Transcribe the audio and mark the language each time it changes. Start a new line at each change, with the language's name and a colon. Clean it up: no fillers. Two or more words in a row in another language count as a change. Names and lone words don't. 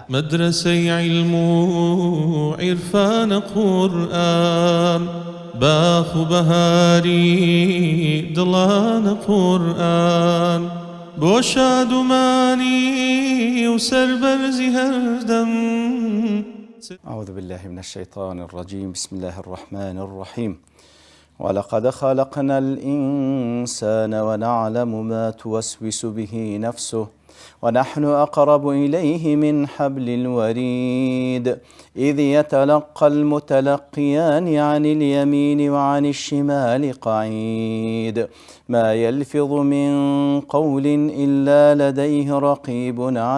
Central Kurdish: مدرسەی عیلم و عیرفانە قورئان باخ و بەهاری دڵانە قورئان بۆ شادومانی و سەربەرزی هەردەم.
Arabic: أعوذ بالله من الشيطان الرجيم. بسم الله الرحمن الرحيم. ولقد خلقنا الإنسان ونعلم ما توسوس به نفسه ونحن أقرب إليه من حبل الوريد إذ يتلقى المتلقيان عن اليمين وعن الشمال قعيد ما يلفظ من قول إلا لديه رقيب